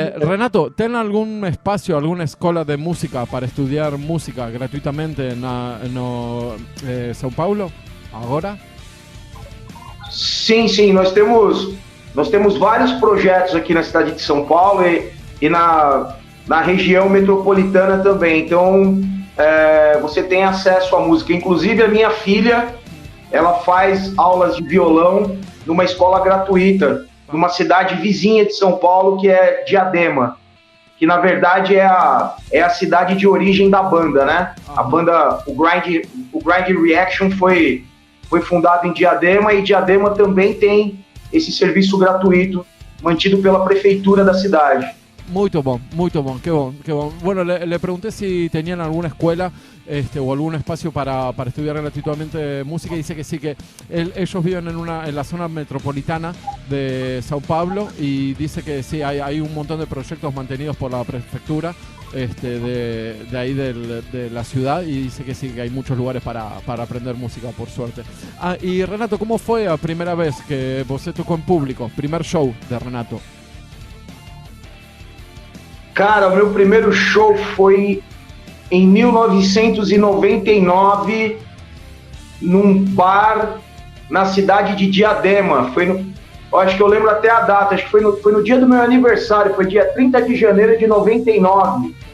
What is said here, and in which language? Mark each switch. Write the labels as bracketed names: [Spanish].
[Spanish] Renato, ¿ten algún espacio, alguna escola de música para estudiar música gratuitamente [Portuguese] no São Paulo, agora? Sim, nós temos vários projetos aqui na cidade de São Paulo e na região metropolitana também, então você tem acesso à música, inclusive a minha filha, ela faz aulas de violão numa escola gratuita, numa cidade vizinha de São Paulo, que é Diadema, que na verdade é a cidade de origem da banda, né? A banda, o Grind Reaction foi fundado em Diadema, e Diadema também tem esse serviço gratuito mantido pela prefeitura da cidade. Muito bom, qué bom. [Spanish] Bueno, le pregunté si tenían alguna escuela o algún espacio para estudiar gratuitamente música, y dice que sí, que ellos viven en la zona metropolitana de Sao Paulo, y dice que sí, hay un montón de proyectos mantenidos por la prefectura de ahí de la ciudad, y dice que sí, que hay muchos lugares para aprender música, por suerte. Y Renato, ¿cómo fue la primera vez que vos tocó en público? Primer show de Renato. [Portuguese] Cara, o meu primeiro show foi em 1999 num bar na cidade de Diadema. Acho que eu lembro até a data, acho que foi no dia do meu aniversário, foi dia 30 de janeiro de 99.